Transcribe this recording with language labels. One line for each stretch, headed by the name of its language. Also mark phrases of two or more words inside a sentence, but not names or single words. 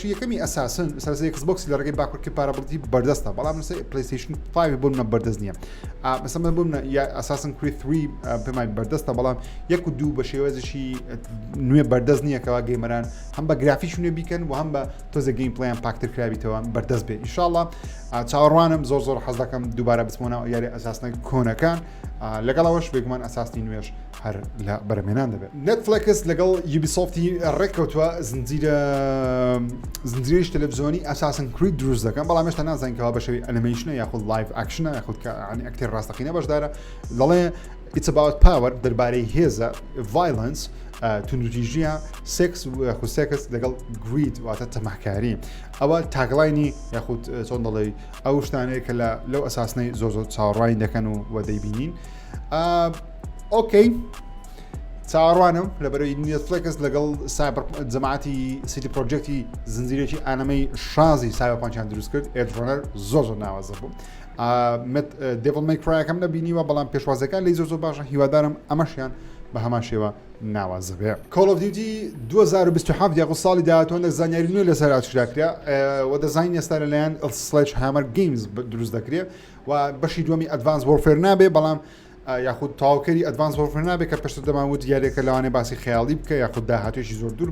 Central Kurdish: یەکەمی ئەساسن سەرسەر ئێکسبۆکس لە ڕێگەی باکوورکی پارابڵتی بەردەستە بەڵام لەسەر پلەیستەیشن 5 بۆ منە بەردەست نییە مەسەڵەن بۆ منە ئەساسن کریت 3 پێمای بەردەستە بەڵام 1 و 2 بە شێوەیەکی نوێ بەردەست نییە کەوا گەیمەران هەم بە گرافیک نوێ بیکەن و هەم بە تۆزە گەیمپڵیان پاکتر کرابیتەوە بەردەست بێ ئینشاءڵڵا چاوەڕوانم زۆر حەز دەکەم دووبارە بچمەوە یاری ئەساسنە کۆنەکان لەگەڵەوەش بێگومان ئەساسنی نوێش هەر لە بەرەمێنان دەبێت نێتفلیکس لەگەڵ یوبیسۆفتی ڕێککەوتووە زنجیرەی تەلەڤیزیۆنی ئەساسن کریت دروست دەکەن بەڵام هێشتا نازانکەوە بە شێوەی ئەنیمەیشنە یاخود لایڤ ئەکشنە یاخود ئەکتەر ڕاستەقینە بەشدارە دەڵێ It's
English: about power
Central Kurdish: دەربارەی هێزە violence توندوتیژیە سێکس یاخود سێکس لەگەڵ گرید واتە تەماحکاری ئەوە تاگلاینی یاخود چۆن دەڵێ ئەو شتانەیە کە لەو ئەساسنەی زۆر چاوەڕوانی دەکەن و دەیبینین ئۆکەی چاوەڕوانم لەبەرەوەی نێتفلێکس لەگەڵ سایبەر جەماعەتی سیتی پرۆجێکتی زنجیرێکی ئانەمەی شازی سایبەرپانکیان دروست کرد ئێدڕۆنەر زۆر ناوازە بوو دێڤڵ مەی کرایەکەم نەبینیوە بەڵام پێشوازەکان لی زۆر باشە هیوادارم ئەمەشیان بە هەمان شێوە ناوازە بێ. Call of Duty 2027 یاخۆ ساڵی داهاتووە زانیاری نوێ لەسەر ئاچراکرا و دەزانین ئێستا لەلایەن سلێجهامەر گەیمز دروست دەکرێت و بەشی دووەمی ئەدڤانس وۆرفێر نابێ بەڵام یاخود تاوکەری ئەدڤانس وۆرفێر نابێ کە پێشتر دەماوت یاریەکە لەوانێ باسی خەیاڵی بکە یاخود داهاتوێکی زۆر دوور